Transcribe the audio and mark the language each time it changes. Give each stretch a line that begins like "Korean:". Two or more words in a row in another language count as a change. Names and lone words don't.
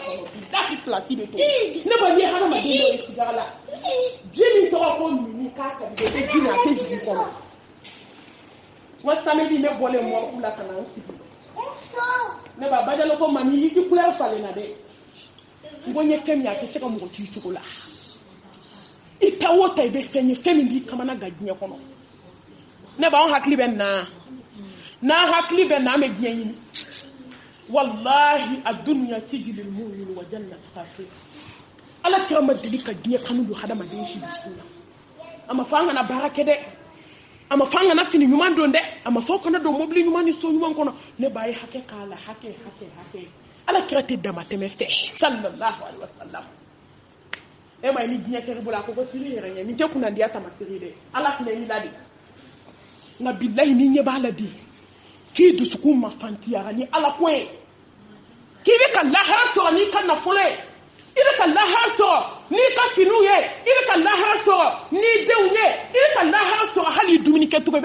Bambara: kɔnɔ bilahi pilasi bɛ to ne ba n'i ye hadamaden dɔ ye sigara la ji min tɔgɔ ko mini k'a ka di bɛ ji min a tɛ jigin kɔnɔ wa samedi ne bɔlen mɔriku la ka na n sigi ne ba bajalo ko ma ni i couleur falen na dɛ n ko n ye fɛn min a tɛ se ka mɔgɔ ci cogo la i ta o ta i bɛ fɛn ye fɛn min b'i kamana gan diɲɛ kɔnɔ ne ba an hakili bɛ na n'an hakili bɛ na an bɛ diɲɛ ɲini
Arabic: والله الدنيا سجن المؤمن وجنة الكافر
Bambara: ala kira ma deli ka diɲɛ kanu don hadamaden si dusukun na a ma fɔ an kana baara kɛ dɛ a ma fɔ an kana fini ɲuman don dɛ a ma fɔ kana don mobili ɲuman ni so ɲuman kɔnɔ ne b'a ye hakɛ k'a la hakɛ ala kira tɛ damatɛmɛ fɛ
Arabic: صلى الله عليه وسلم
Bambara: e ma ni diɲɛ kɛra bolo a ko siri yɛrɛ ɲɛ nin tɛ kunnandiya tamasiri dɛ ala filɛ i la de nka bilahi ni ɲɛ b'a la bi k'i dusukun ma fantiyara ni ala ko ye k'i bɛ ka lahara sɔrɔ n'i ka nafolo ye i bɛ ka lahara sɔrɔ n'i ka finiw ye i bɛ ka lahara sɔrɔ n'i denw ye i bɛ ka lahara sɔrɔ hali dumuni kɛcogo i